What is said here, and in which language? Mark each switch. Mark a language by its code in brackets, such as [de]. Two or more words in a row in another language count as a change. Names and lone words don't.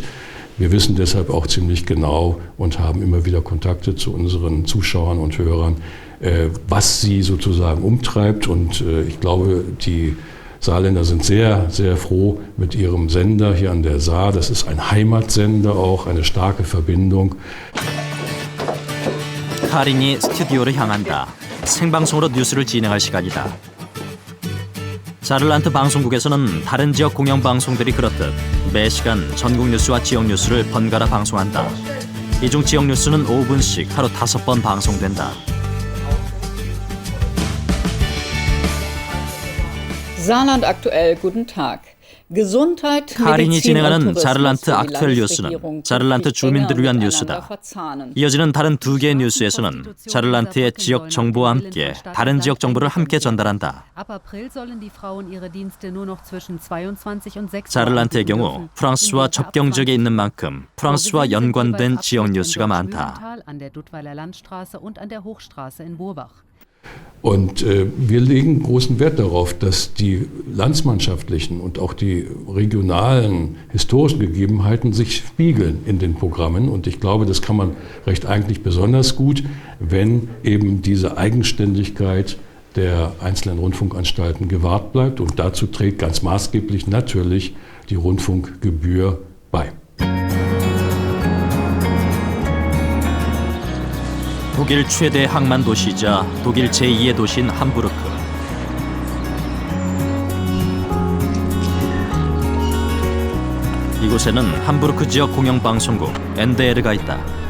[de] Wir wissen deshalb auch ziemlich genau und haben immer wieder Kontakte zu unseren Zuschauern und Hörern, was sie sozusagen umtreibt. Und ich glaube, die Saarländer sind sehr, sehr froh mit ihrem Sender hier an der Saar. Das ist ein Heimatsender auch, eine starke Verbindung. [ko] 카린이 스튜디오를 향한다. 생방송으로 뉴스를 진행할 시간이다. 자를란트 방송국에서는 다른 지역 공영 방송들이 그렇듯 매 시간 전국 뉴스와 지역 뉴스를 번갈아 방송한다. 이 중 지역 뉴스는 5분씩 하루 5번 방송된다. [de] Saarland aktuell, guten Tag. Gesundheit, [ko] 카린이 진행하는 자를란트 악투엘 뉴스는 자를란트 주민들을 위한 뉴스다. 이어지는 다른 두 개의 뉴스에서는 자를란트의 지역 정보와 함께 다른 지역 정보를 함께 전달한다. 자를란트의 경우 프랑스와 접경 지역에 있는 만큼 프랑스와 연관된 지역 뉴스가 많다. [de] Und wir legen großen Wert darauf, dass die landsmannschaftlichen und auch die regionalen historischen Gegebenheiten sich spiegeln in den Programmen. Und ich glaube, das kann man recht eigentlich besonders gut, wenn eben diese Eigenständigkeit der einzelnen Rundfunkanstalten gewahrt bleibt. Und dazu trägt ganz maßgeblich natürlich die Rundfunkgebühr bei. [ko] 독일 최대 항만 도시이자 독일 제2의 도시인 함부르크. 이곳에는 함부르크 지역 공영방송국 NDR가 있다.